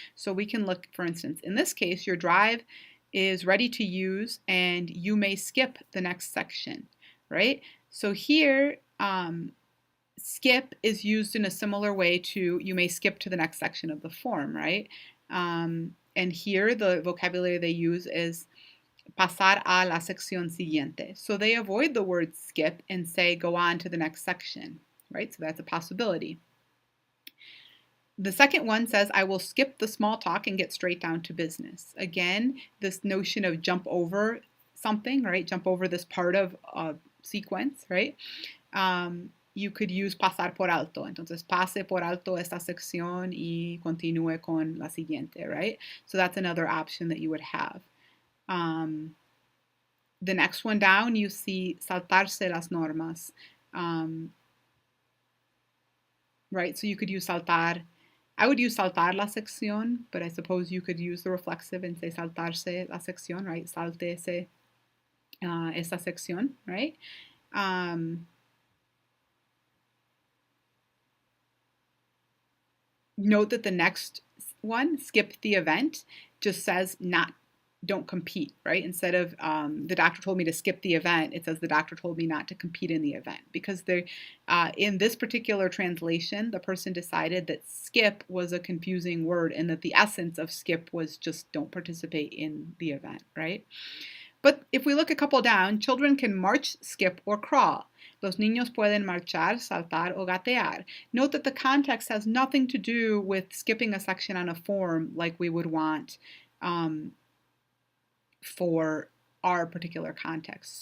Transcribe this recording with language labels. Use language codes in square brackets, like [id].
[en] So we can look, for instance, in this case, your drive is ready to use and you may skip the next section, right? So here, skip is used in a similar way to you may skip to the next section of the form, right? And here the vocabulary they use is pasar a la sección siguiente. So they avoid the word skip and say go on to the next section, right? So that's a possibility. The second one says, I will skip the small talk and get straight down to business. Again, this notion of jump over something, right? Jump over this part of a sequence, right? You could use pasar por alto. [es] Entonces, pase por alto esta sección y continúe con la siguiente, right? [en] So that's another option that you would have. The next one down, you see saltarse las normas, right? So you could use saltar. I would use saltar la sección, but I suppose you could use the reflexive and say saltarse la sección, right? [es] Saltese esa sección, right? [en] Note that the next one, skip the event, just says don't compete, right? Instead of the doctor told me to skip the event, it says the doctor told me not to compete in the event, because in this particular translation, the person decided that skip was a confusing word and that the essence of skip was just don't participate in the event, right? But if we look a couple down, children can march, skip, or crawl. [es] Los niños pueden marchar, saltar, o gatear. [en] Note that the context has nothing to do with skipping a section on a form like we would want for our particular context.